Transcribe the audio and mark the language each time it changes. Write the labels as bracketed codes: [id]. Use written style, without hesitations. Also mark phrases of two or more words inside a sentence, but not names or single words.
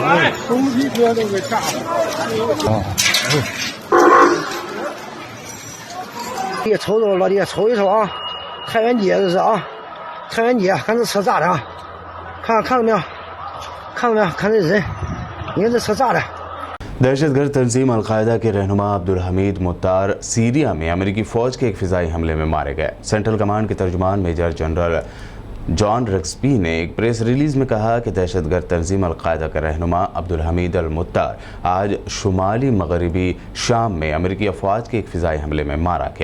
[zh] 东西车都给炸了。也瞅瞅，老弟，瞅一瞅啊！太原街这是啊，太原街，看这车炸的啊！看到没有？看到没有？看这人，你看这车炸的。 [ur] دہشت گرد تنظیم القاعدہ کے رہنما عبدالحمید متار سیریا میں امریکی فوج کے ایک فضائی حملے میں مارے گئے. [en] Central Command [ur] کے ترجمان [en] Major General [ur] جان رکسبی نے ایک [en] press release [ur] میں کہا کہ دہشت گرد تنظیم القاعدہ کا رہنما عبدالحمید المتار آج شمالی مغربی شام میں امریکی افواج کے ایک فضائی حملے میں مارا گیا.